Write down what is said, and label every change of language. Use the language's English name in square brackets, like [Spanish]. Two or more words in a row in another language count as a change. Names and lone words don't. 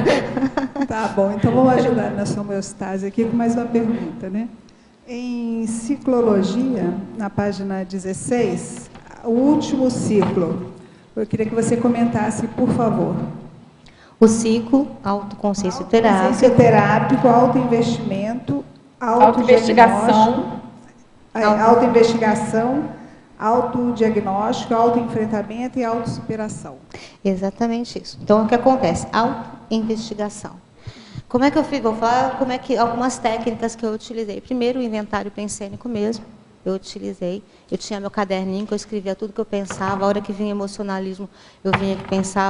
[Portuguese] Tá bom, então vamos ajudar na sua homeostase aqui com mais uma pergunta, né? Em ciclologia, na página 16, o último ciclo, eu queria que você comentasse, por favor. O ciclo, autoconsciência terápico. Autoconsciência terápico, autoinvestimento, autoinvestigação, autodiagnóstico, autoenfrentamento e autossuperação. Exatamente isso. Então, o que acontece? Autoinvestigação. Como é que eu fiz? Vou falar como é que algumas técnicas que eu utilizei. Primeiro, o inventário pensênico mesmo. Eu utilizei. Eu tinha meu caderninho que eu escrevia tudo que eu pensava. A hora que vinha emocionalismo, eu vinha que pensava.